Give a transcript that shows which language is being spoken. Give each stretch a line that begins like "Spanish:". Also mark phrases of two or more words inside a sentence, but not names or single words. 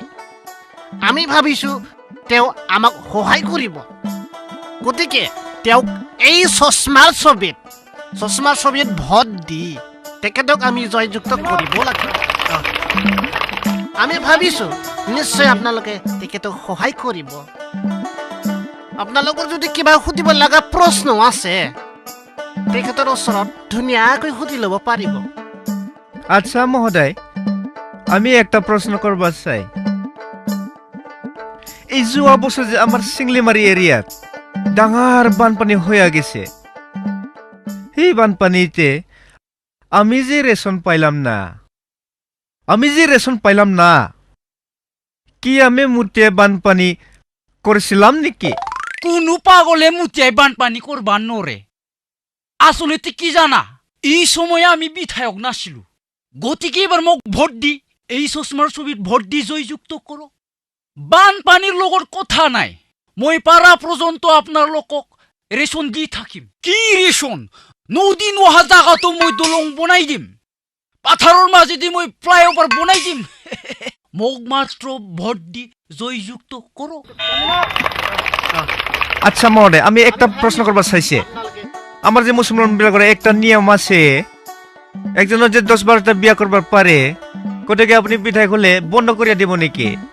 Assamese: আমি ভাবিছো তেওঁ আমাক সহায় কৰিব গতিকে তেওঁক এই চশমাৰ ছবিত ভোট দি তেখেতক আমি জয়যুক্ত কৰিব লাগিব আমি ভাবিছো নিশ্চয় আপোনালোকে তেখেতক সহায় কৰিব আপোনালোকৰ যদি কিবা সুধিব লগা প্ৰশ্ন আছে তেখেতৰ ওচৰত ধুনীয়াকৈ সুধি ল'ব পাৰিব
Bangla: আচ্ছা মহোদয় আমি একটা প্রশ্ন করবার চাই এই যোৱা বছর যে আমার সিংলিমারি এরিয়াত ডাঙার বানপানি হয়ে গেছে এই বানপানিতে আমি যে রেশন পাইলাম না কি আমি মুতে বানপানি করেছিলাম নাকি
Assamese: কোনো পাগলে মুতিয়াই বানপানি করবার নরে আসলে কি জানা এই সময়ে আমি বিধায়ক নাছিলো গতিকে এবার মোক ভোট দি এই চশমাৰ ছবিত ভোট দি জয়যুক্ত করো বানপানির লগৰ কথা নাই মই পাৰা পর্যন্ত আপনার লোকক রেশন দি থাকিম কি রেশন নদী নোহা জায়গাতো মই দলং বনাই দিম পাথাৰৰ মাজেদি মই ফ্লাইওভার বনাই দিম মোক মাত্র ভোট দি জয়যুক্ত করো
Bangla: আচ্ছা মহোদয় আমি একটা প্রশ্ন করবার চাইছে আমার যে মুসলমান বিলাকৰ একটা নিয়ম আছে একজনের যে 10-12টা বিয়া করবার পারে কোটাকে আপনি বিধায়ক হলে বন্ধ করিয়া দিব নাকি